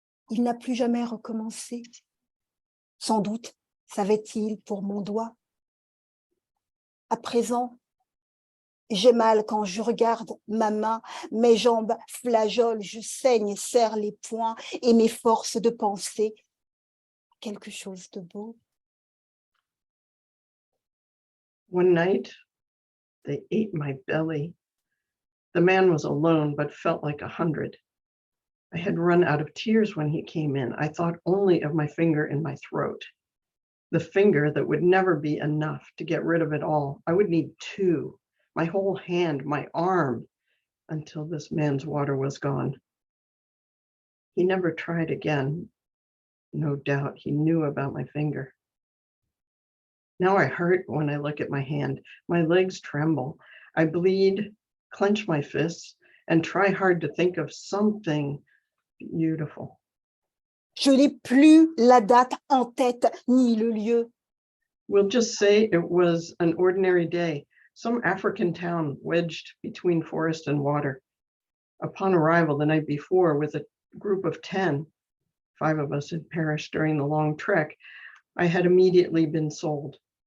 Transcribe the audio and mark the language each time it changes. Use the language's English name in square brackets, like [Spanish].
[French] Il n'a plus jamais recommencé. Sans doute savait-il pour mon doigt. À présent, j'ai mal quand je regarde ma main, mes jambes flageolent, je saigne, serre les poings et m'efforce de penser à quelque chose de beau. [English] One night, they ate my belly. The man was alone, but felt like 100. I had run out of tears when he came in. I thought only of my finger in my throat. The finger that would never be enough to get rid of it all. I would need 2, my whole hand, my arm, until this man's water was gone. He never tried again. No doubt he knew about my finger. Now I hurt when I look at my hand. My legs tremble. I bleed, clench my fists, and try hard to think of something beautiful. [French] Je n'ai plus la date en tête, ni le lieu. [English] We'll just say it was an ordinary day, some African town wedged between forest and water. Upon arrival the night before with a group of 10, 5 of us had perished during the long trek, I had immediately been sold.